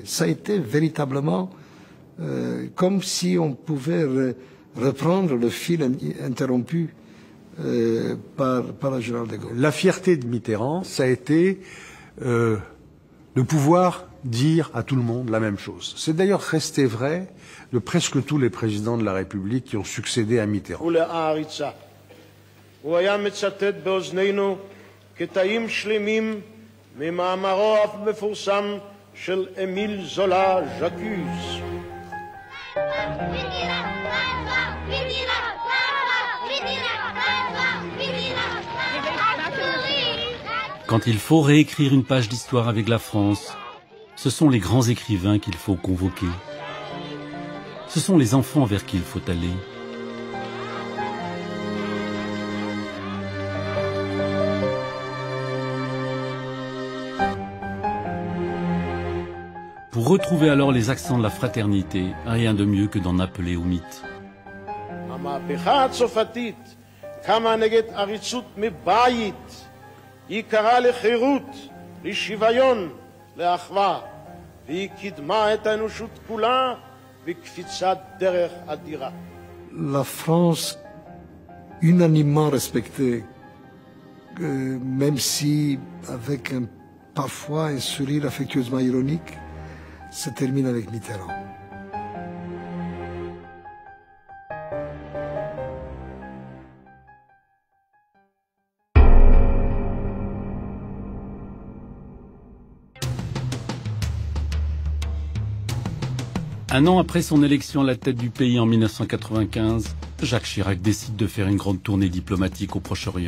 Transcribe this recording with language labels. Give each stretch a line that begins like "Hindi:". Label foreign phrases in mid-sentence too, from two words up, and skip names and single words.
French: Ça a été véritablement comme si on pouvait reprendre le fil interrompu par le général de Gaulle. La fierté de Mitterrand, ça a été de pouvoir dire à tout le monde la même chose. C'est d'ailleurs resté vrai de presque tous les présidents de la République qui ont succédé à Mitterrand.
Hebrew: הוא היה מצטט באוזנינו קטעים שלמים ממאמרו אף מפורסם של אמיל זולה ז'קוז.
French: Quand il faut réécrire une page d'histoire avec la France, ce sont les grands écrivains qu'il faut convoquer. Ce sont les enfants vers qui il faut aller. Pour retrouver alors les accents de la fraternité, rien de mieux que d'en appeler au mythe.
Hebrew: המהפכה הצרפתית קמה נגד עריצות מבית. היא קראה לחירות, לשוויון, לאחווה, והיא קידמה את האנושות כולה בקפיצת דרך אדירה.
French: La France, unanimement respectée, même si avec parfois un sourire affectueusement ironique, se termine avec Mitterrand. Un an après son élection à la tête du pays en 1995, Jacques Chirac décide de faire une grande tournée diplomatique au Proche-Orient.